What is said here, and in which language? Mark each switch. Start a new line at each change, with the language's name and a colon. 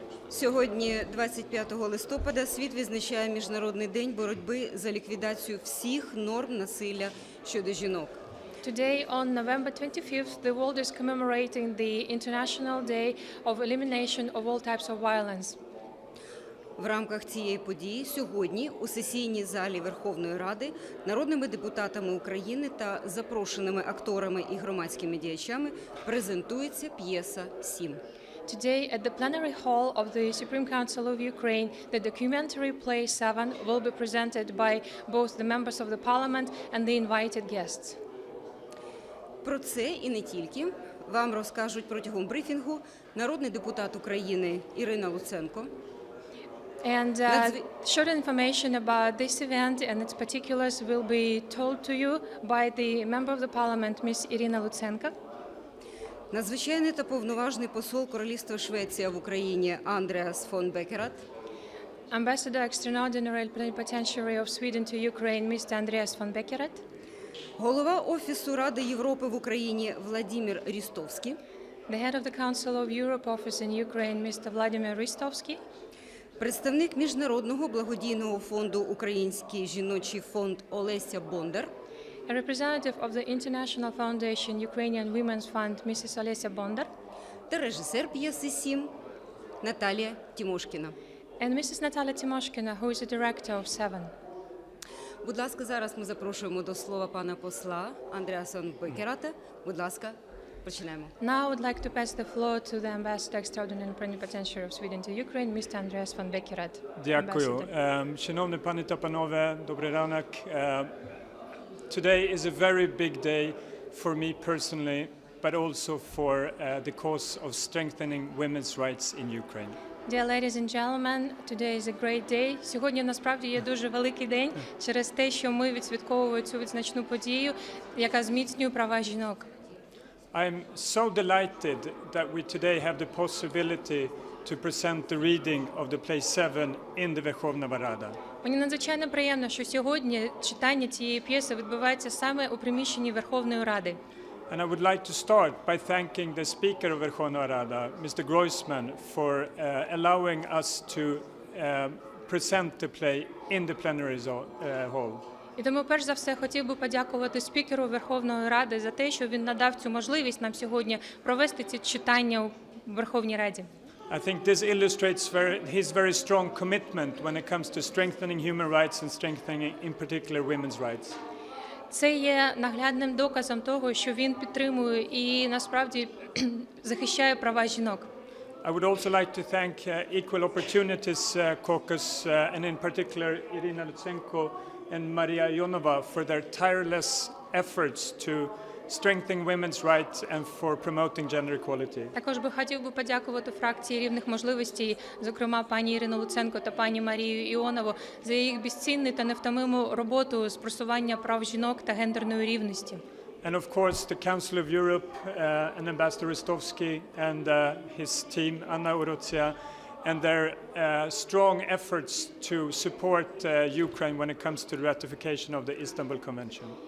Ukrainian: сьогодні, 25 листопада, світ відзначає Міжнародний день боротьби за ліквідацію всіх норм насилля щодо жінок.
English: today on November 25th, the world is commemorating the International Day of Elimination of all types of violence.
Ukrainian: В рамках цієї події сьогодні у сесійній залі Верховної Ради народними депутатами України та запрошеними акторами і громадськими діячами презентується п'єса «Сім».
English: Today at the plenary hall of the Supreme Council of Ukraine, the documentary play 7 will be presented by both the members of the parliament and the invited guests.
Ukrainian: Про це і не тільки вам розкажуть протягом брифінгу народний депутат України Ірина Луценко,
English: And short information about this event and its particulars will be told to you by the member of the parliament, Ms.
Ukrainian: Ірина Луценко. Надзвичайний та повноважний посол Королівства Швеція в Україні Андреас фон Бекерат,
English: Ambassador Extraordinary Plenipotentiary of Sweden to Ukraine, Mr.
Ukrainian: Андреас von Бекерат. Голова Офісу Ради Європи в Україні Владіміра Рістовскі,
English: The head of the Council of Europe office in Ukraine, Mr.
Ukrainian: Владіміра Рістовскі. представник Міжнародного благодійного фонду Український, жіночий фонд Олесі Бондар,
English: A representative of the International Foundation Ukrainian Women's Fund, Mrs.
Ukrainian: Олесі Бондар. та режисер п'єси «Сім» Наталія Тімошкіна.
English: And Mrs. Наталії Тімошкіної, who is the director of 7.
Ukrainian: Будь ласка, зараз ми запрошуємо до слова пана посла Андреаса Бекерата. Будь ласка, починаємо.
English: Now I would like to pass the floor to the Ambassador Extraordinary Plenipotentiary of Sweden to Ukraine, Mr.
Ukrainian: Андреас von Бекерат. Дякую. Шановні пані та панове, добрий ранок.
English: Today is a very big day for me personally, but also for the cause of strengthening women's rights in Ukraine. Dear ladies and gentlemen, today is a great day.
Ukrainian: Сьогодні насправді є дуже великий день через те, що ми відсвятковуємо цю відзначну подію, яка зміцнює права жінок.
English: I'm so delighted that we today have the possibility to present the reading of the play 7 in the Верховна Рада.
Ukrainian: Мені надзвичайно приємно, що сьогодні читання цієї п'єси відбувається саме у приміщенні Верховної Ради.
English: And I would like to start by thanking the Speaker of Верховна Рада, Mr. Groisman, for allowing us to present the play in the plenary hall.
Ukrainian: І тому, перш за все, хотів би подякувати спікеру Верховної Ради за те, що він надав цю можливість нам сьогодні провести ці читання у Верховній Раді.
English: I think this illustrates his very strong commitment when it comes to strengthening human rights and strengthening, in particular, women's rights.
Ukrainian: Це є наглядним доказом того, що він підтримує і насправді захищає права жінок.
English: I would also like to thank Equal Opportunities Caucus and in particular Ірина Луценко and Maria Ionova for their tireless efforts to strengthen women's rights and for promoting gender equality.
Ukrainian: Також би хотів би подякувати фракції рівних можливостей, зокрема пані Ірину Луценко та пані Марію Іонову, за їх безцінну та невтомиму роботу з просування прав жінок та гендерної рівності.
English: And of course the Council of Europe and Ambassador Ristowski and his team, Anna Urotsia, and their strong efforts to support Ukraine when it comes to the ratification of the Istanbul Convention.